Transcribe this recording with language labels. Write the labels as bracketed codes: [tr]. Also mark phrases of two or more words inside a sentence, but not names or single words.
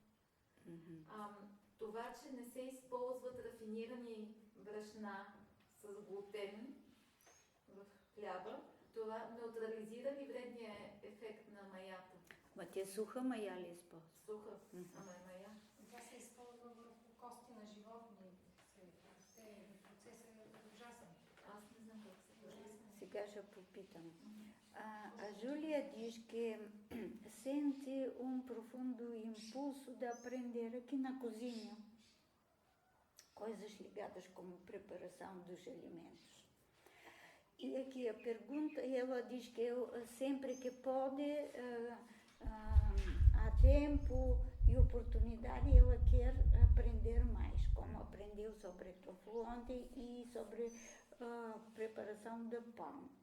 [bg] Това, че не се използват рафинирани брашна с глутен в хляба, това неутрализира ли вредния ефект на маята? Ма те суха мая ли използват? Суха, ама е мая. Това се използва върху кости на животни. Процесът е ужасен. Аз не знам как се прави. Сега ще попитам. [pt] A Júlia diz que sente um profundo impulso de aprender aqui na cozinha coisas ligadas como preparação dos alimentos. E aqui a pergunta, ela diz que sempre que pode, há tempo e oportunidade, ela quer aprender mais, como aprendeu sobre tofu ontem e sobre preparação de pão.